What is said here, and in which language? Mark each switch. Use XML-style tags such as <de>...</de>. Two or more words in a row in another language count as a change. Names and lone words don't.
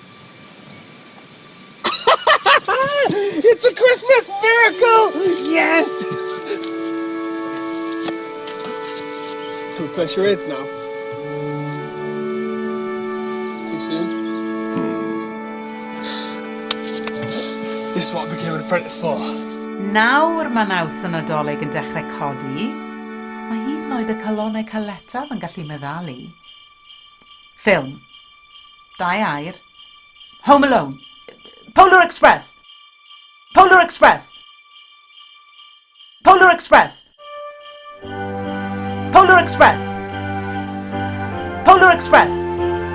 <en>It's a Christmas miracle! Yes! Can we play charades now? Too soon? This is what I became an apprentice for.</en> <cy>Nawr mae naws y Nadolig yn dechrau codi, mae hyd yn oed y calonau caletaf yn gallu meddalu. Ffilm. Dau air.</cy> <en>Home Alone. Polar Express. Polar Express. Polar Express. Polar Express. Polar Express.</en>